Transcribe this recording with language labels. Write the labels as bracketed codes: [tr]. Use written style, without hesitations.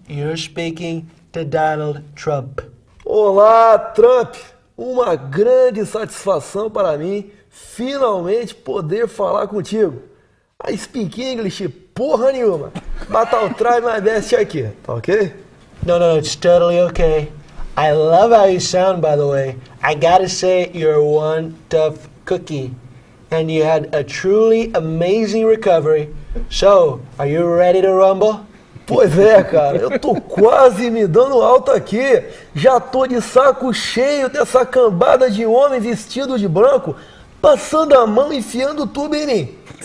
[en] You're speaking to Donald Trump. [pt] Olá, Trump! Uma grande satisfação para mim finalmente poder falar contigo. [en] I speak English [pt] porra nenhuma. [en] But I'll try my best [pt] aqui, tá ok? [en] No, it's totally okay. I love how you sound, by the way. I gotta say, you're one tough cookie. And you had a truly amazing recovery. So, are you ready to rumble? [pt] Pois é, cara, eu tô quase me dando alta aqui. Já tô de saco cheio dessa cambada de homem vestido de branco, passando a mão e enfiando tudo em mim.